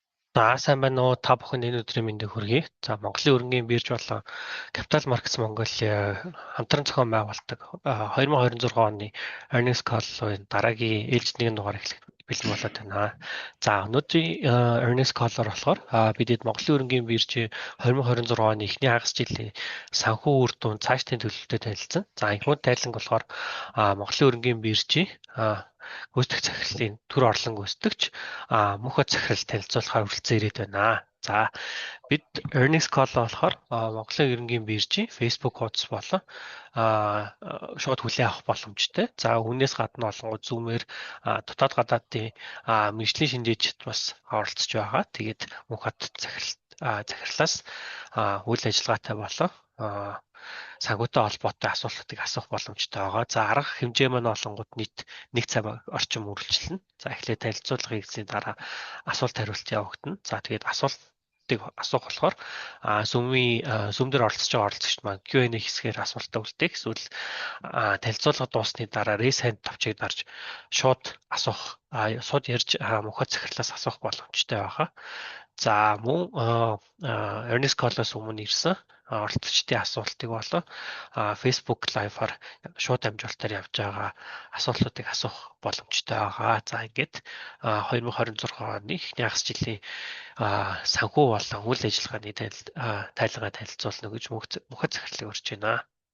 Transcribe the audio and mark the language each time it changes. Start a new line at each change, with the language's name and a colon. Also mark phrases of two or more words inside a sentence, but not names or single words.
Mongolian: За сайн байна уу? Та бүхэнд энэ өдрийн мэндийг хүргэе. За Монголын өргөнгийн бирж болон Capital Markets Mongolia хамтран зохион байгуулдаг 2026 оны
English: earnings call-
Mongolian: ын дараагийн ээлж нэгэн дугаар эхлэх бэлэн болоод байна. За өнөөдрийн
English: earnings call-
Mongolian: оор болохоор бидэд Монголын өргөнгийн биржийн 2026 оны эхний хагас жилийн санхүү үр дүн цаашдын төлөвлөлтөд танилцсан. За энэхүү тайланг болохоор Монголын өргөнгийн биржийн гүйцэтгэх захирлын төр орлон гүйцэтгэгч мөнхөд захирал танилцуулахаар хүрэлцэн ирээд байна. За бид
English: earnings call
Mongolian: болохоор Монголын ерөнхий биржийн Facebook хуудас болон шууд хүлээн авах боломжтой. За үүнээс гадна олонгууд Zoom-ээр дотоод гадаадын мэргэжлийн шинжээчд бас оролцож байгаа. Тэгээд мөнхөд захирлаас үйл ажиллагаатай болон санхүүтэй холбоотой асуултыг асуух боломжтой байгаа. За арга хэмжээ маань олонгууд нийт 1 цаг орчим үргэлжилнэ. За эхлээд танилцуулга хийсний дараа асуулт хариулт явагдана. За тэгээд асуултыг асуух болохоор Zoom дээр оролцож байгаа оролцогчд маань Q&A хэсгээр асуултаа үлдээх. Эсвэл танилцуулга дуусны дараа
English: raise hand
Mongolian: товчийг дарж шууд асуух, шууд ярьж мөнхөд захирлаас асуух боломжтой байгаа. За мөн
English: earnings call-
Mongolian: аас өмнө ирсэн оролцогчдын асуултыг болон Facebook Live-аар шууд амжилтаар явж байгаа асуултуудыг асуух боломжтой байгаа. За ингээд 2026 оны эхний хагас жилийн санхүү болон үйл ажиллагааны тайлбараа танилцуулна гэж мөнхөд захирлыг урьж байна.